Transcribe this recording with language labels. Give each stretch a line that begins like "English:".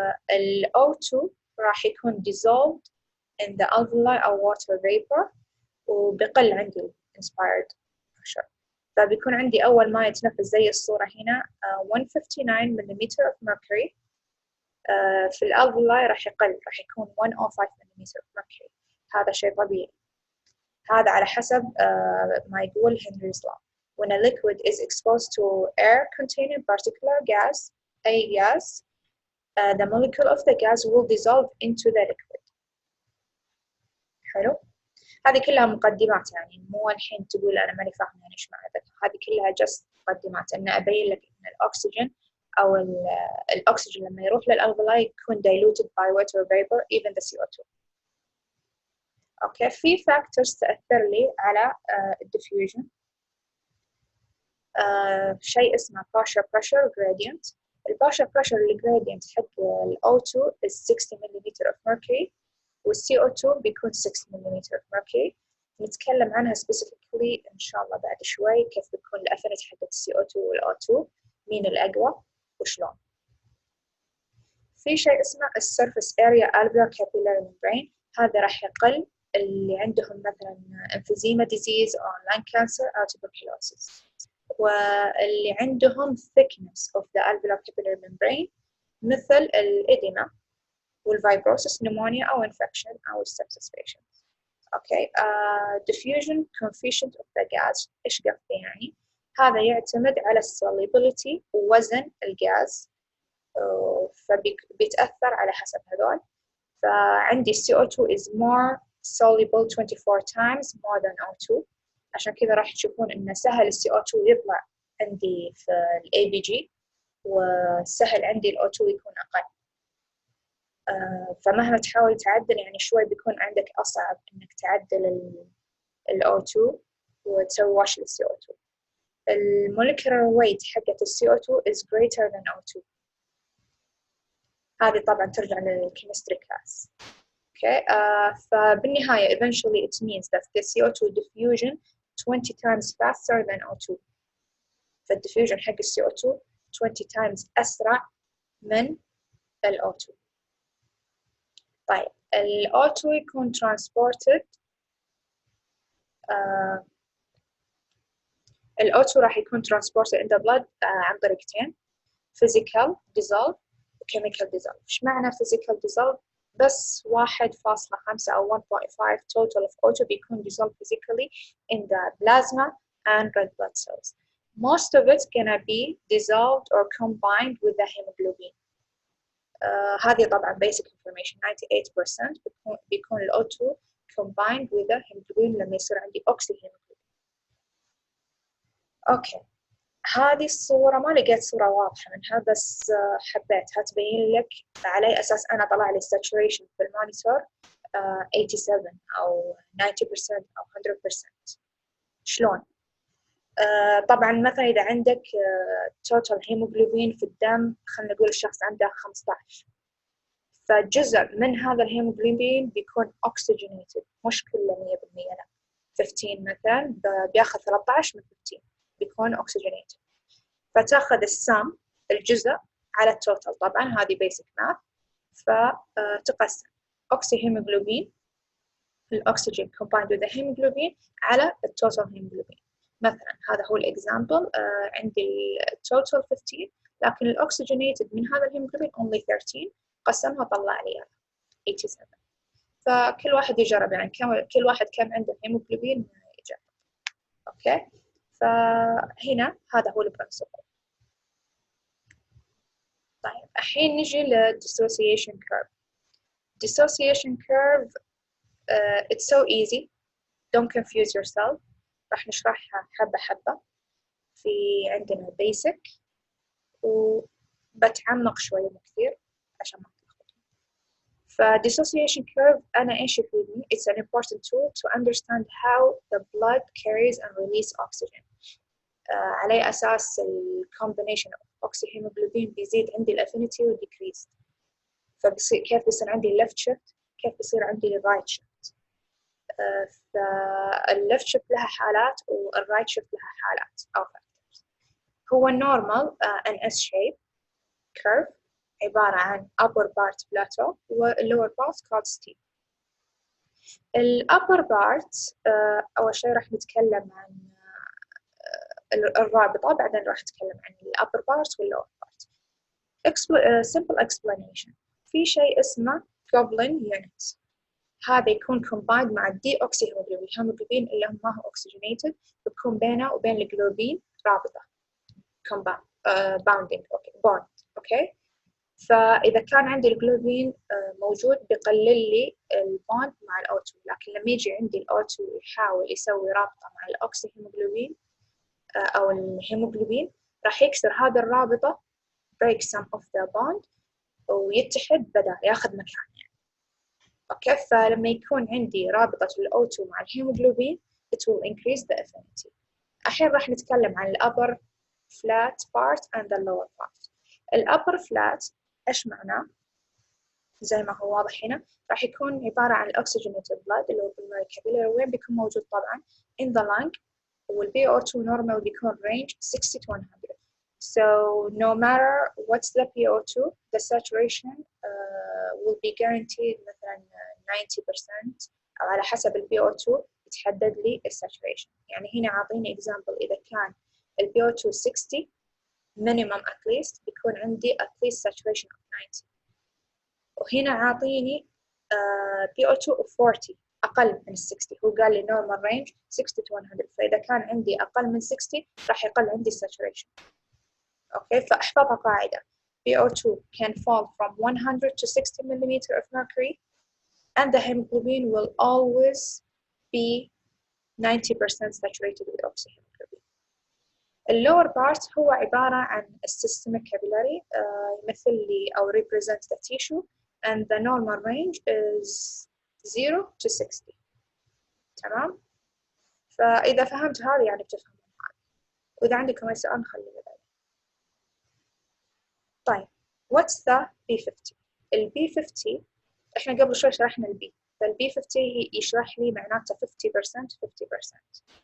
English: ال O2
Arabic: راح يكون
English: dissolved in the alveoli أو water vapor
Arabic: وبقل عندي
English: inspired pressure.
Arabic: فبيكون عندي أول ما يتنفس زي الصورة هنا 159 millimeter of mercury. في الألفولاي راح يقل، راح يكون 105 millimeter of mercury. هذا شيء طبيعي. هذا على حسب ما يقول Henry's law.
English: When a liquid is exposed to air containing particular gas, أي gas, the molecule of the gas will dissolve into the liquid.
Arabic: حلو؟ هذه كلها مقدمات، يعني مو الحين تقول أنا ماني فاهمة يعني إيش معنى ذا. هذه كلها just مقدمات إن أبين لك إن الأكسجين أو الأكسجين لما يروح للألفولاي يكون
English: diluted by water vapor even the CO2.
Arabic: أوكي. في factors تأثر لي على الديفيوجن.
English: شيء اسمه partial pressure gradient. partial pressure gradient حق ال O2 is 60 millimeter of mercury
Arabic: وال CO2 بيكون
English: 6 millimeter of mercury.
Arabic: نتكلم عنها specifically إن شاء الله بعد شوي كيف بتكون الأفينيتي حق ال CO2 وال O2 مين الأقوى وشلون.
English: في شيء اسمه surface area alveolar capillary membrane.
Arabic: هذا راح يقل اللي عندهم مثلا
English: emphysema disease أو lung cancer أو tuberculosis. واللي عندهم thickness of the alveolar capillary membrane
Arabic: مثل الإديما والفايبروسيس نمونيا أو infection أو sepsis patient. أوكي. diffusion coefficient of the gas إيش قصدي يعني؟ هذا يعتمد على solubility ووزن الغاز، فبيتأثر على حسب هذول. فعندي CO2
English: is more soluble 24 times more than O2،
Arabic: عشان كذا راح تشوفون إنه سهل ال CO2 يطلع عندي في ال ABG، وسهل عندي ال O2 يكون أقل. فمهما تحاول تعدل يعني شوي بيكون عندك أصعب إنك تعدل ال O2 وتسوي واش لل CO2.
English: ال molecular weight حقت ال CO2 is greater than O2.
Arabic: هذه طبعا ترجع للchemistry class.
English: Okay. فبالنهاية eventually it means that the CO2 diffusion 20 times faster than O2.
Arabic: فالديفيوجن حق ال CO2 20 times أسرع من ال O2.
English: طيب ال O2 يكون transported، ال O2 راح يكون transported in the blood
Arabic: عن طريقتين:
English: physical dissolve و chemical dissolve. إيش معنى physical dissolve؟ بس 1.5 أو 1.5 total of O2 بيكون dissolved physically in the plasma and red blood cells. Most of it's gonna be dissolved or combined with the hemoglobin.
Arabic: هذه طبعا basic information.
English: 98% بيكون ال O2 combined with the hemoglobin
Arabic: لما يصير عندي
English: oxyhemoglobin.
Arabic: أوكي. هذه الصورة ما لقيت صورة واضحة منها، بس حبيتها تبين لك على أي أساس أنا طلع لي saturation في المونيتور 87 أو 90% أو 100%. شلون؟ طبعا مثلا إذا عندك total hemoglobin في الدم، خلينا نقول الشخص عنده 15، فجزء من هذا الهيموجلوبين بيكون oxygenated، مش كله 100%، لا 15 مثلا بياخذ 13 من 15 بيكون oxygenated. فتاخذ السم الجزء على التوتال، طبعا هذه basic math. فتقسم oxyhemoglobin الأكسجين combined with the hemoglobin على التوتال hemoglobin. مثلا هذا هو الإكزامبل، عندي التوتال 15 لكن الأكسجينيتد من هذا الهيموجلوبين only 13، قسمها طلع لي 87. فكل واحد يجرب يعني كل واحد كم عنده هيموجلوبين يجرب. أوكي. فهنا هذا هو البرنسبل. طيب الحين نجي ل dissociation curve.
English: Dissociation curve it's so easy, don't confuse yourself.
Arabic: راح نشرحها حبة حبة. في عندنا basic وبتعمق شوية مو كثير عشان ما تلخبطوا.
English: ف dissociation curve
Arabic: أنا إيش يفيدني؟
English: It's an important tool to understand how the blood carries and release oxygen.
Arabic: على أساس ال combination of oxyhemoglobin بيزيد عندي ال affinity و decrease. فبصير كيف بيصير عندي left shift، كيف بيصير عندي right shift. فال left shift لها حالات وال right shift لها حالات أو factors.
English: هو النورمال an S shape curve عبارة عن upper part plateau و lower part called steep.
Arabic: ال upper part أول شيء راح نتكلم عن الرابطة، بعدين راح نتكلم عن ال upper part وال lower part.
English: simple explanation.
Arabic: في شيء اسمه Goblet unit، هذا يكون combined مع الديوكسيهيموجلوبين. الهيموجلوبين اللي هم ما هو oxygenated بتكون بينه وبين الجلوبين رابطة bounding bond. أوكي. فإذا كان عندي الجلوبين موجود بيقلل لي البوند مع الأو2، لكن لما يجي عندي الأو2 يحاول يسوي رابطة مع الأوكسيهيموجلوبين أو الهيموجلوبين راح يكسر هذه الرابطة break some of the bond ويتحد بدل ياخذ مكان يعني. أوكي. فلما يكون عندي رابطة الأو2 مع الهيموجلوبين
English: it will increase the affinity. الحين راح نتكلم عن ال upper flat part and the lower part.
Arabic: ال upper flat إيش معناه؟ زي ما هو واضح هنا راح يكون عبارة عن oxygenated blood اللي هو بالمركبيلر، وين بيكون موجود طبعا in the lung، وال PO2 normal بيكون range 60 to 100.
English: So no matter what's the PO2, the saturation will be guaranteed
Arabic: مثلا 90% أو على حسب ال PO2 يتحدد لي ال saturation. يعني هنا عاطيني example إذا كان ال PO2 60
English: minimum at least
Arabic: بيكون عندي
English: at least saturation of 90.
Arabic: وهنا عاطيني PO2 of 40 أقل من 60. هو قال لي normal range 60 to 100. فإذا كان عندي أقل من 60 راح يقل عندي saturation. أوكي، فأحفظها قاعدة
English: PO2 can fall from 100 to 60 millimeter of mercury and the hemoglobin will always be 90% saturated with oxyhemoglobin.
Arabic: اللور بارت هو عبارة عن systemic capillary يمثل لي أو represent the tissue
English: and the normal range is 0 to 60.
Arabic: تمام؟ فإذا فهمت هذا يعني بتفهمون هذا، وإذا عندكم أي سؤال خليه بعدين. طيب what's the B50؟ ال B50 إحنا قبل شوي شرحنا ال B، فال B50 يشرح لي معناته 50% 50%.